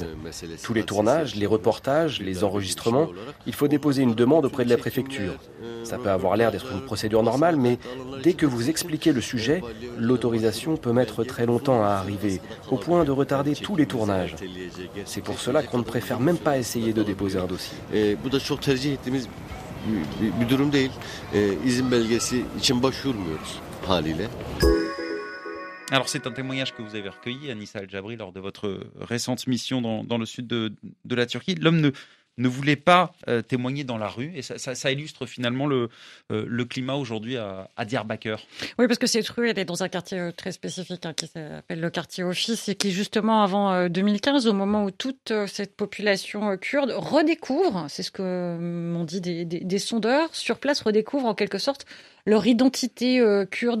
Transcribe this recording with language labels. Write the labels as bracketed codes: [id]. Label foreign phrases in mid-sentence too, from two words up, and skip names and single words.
[fr] Tous les tournages, les reportages, les enregistrements, il faut déposer une demande auprès de la préfecture. Ça peut avoir l'air d'être une procédure normale, mais dès que vous expliquez le sujet, l'autorisation peut mettre très longtemps à arriver, au point de retarder tous les tournages. C'est pour cela qu'on ne préfère même pas essayer de déposer un dossier. [tr] Bir durum değil. İzin belgesi için başvurmuyoruz haliyle. [fr] Alors c'est un témoignage que vous avez recueilli, Anissa El-Jabri, lors de votre récente mission dans le sud de la Turquie. L'homme ne voulait pas témoigner dans la rue, et ça illustre finalement le climat aujourd'hui à Diyarbakır. Oui, parce que cette rue, elle est dans un quartier très spécifique qui s'appelle le quartier Office, et qui justement avant 2015, au moment où toute cette population kurde redécouvre, c'est ce que m'ont dit des sondeurs sur place, redécouvre en quelque sorte leur identité kurde.